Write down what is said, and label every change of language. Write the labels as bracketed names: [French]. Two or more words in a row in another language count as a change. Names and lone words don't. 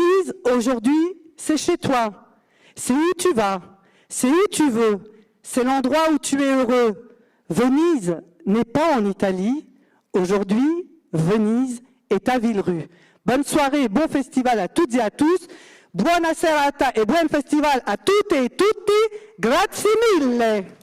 [French] Venise, aujourd'hui, c'est chez toi. C'est où tu vas. C'est où tu veux. C'est l'endroit où tu es heureux. Venise n'est pas en Italie. Aujourd'hui, Venise est à Villerue. Bonne soirée, bon festival à toutes et à tous. [Italian] Buona serata e buon festival a tutte e tutti. Grazie mille.